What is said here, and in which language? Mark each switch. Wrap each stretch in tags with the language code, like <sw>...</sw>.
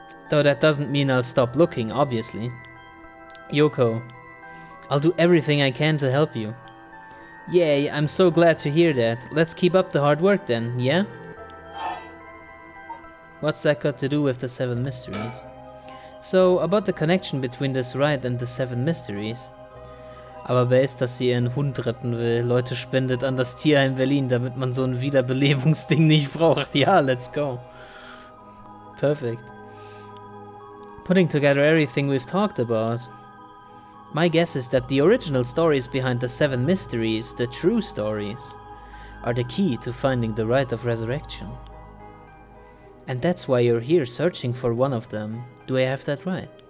<en>Though that doesn't mean I'll stop looking, obviously. Yoko, I'll do everything I can to help you. Yay, I'm so glad to hear that. Let's keep up the hard work then, yeah? What's that got to do with the 7 mysteries? So, about the connection between this ride and the 7 mysteries.</en> <de>Aber wer ist, dass sie ihren Hund retten will? Leute, spendet an das Tierheim Berlin, damit man so ein Wiederbelebungsding nicht braucht.</de> <en>Ja, let's go. Perfect. Putting together everything we've talked about. My guess is that the original stories behind the 7 mysteries, the true stories, are the key to finding the rite of resurrection. And that's why you're here searching for one of them. Do I have that right?</en>